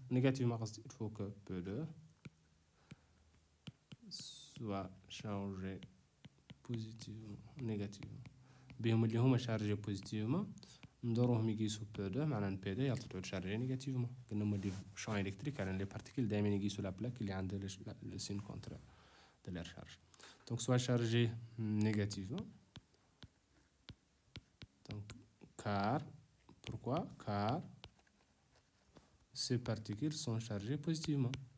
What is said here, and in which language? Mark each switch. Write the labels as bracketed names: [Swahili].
[French] Négativement, il faut que P2 soit chargé positivement, négativement. [Arabic] بهم اللي هما [French] chargé positivement [Arabic] ندوروهم يقيسوا P2 معناها P2 يعطوا [French] chargé négativement. [Arabic] قلنا هما اللي [French] champ électrique على les particules [Arabic] دائما يقيسوا [French] la plaque [Arabic] اللي عندها [French] le signe contraire de leur charge. Donc soit chargé négativement. Donc car pourquoi? Car ces particules sont chargées positivement.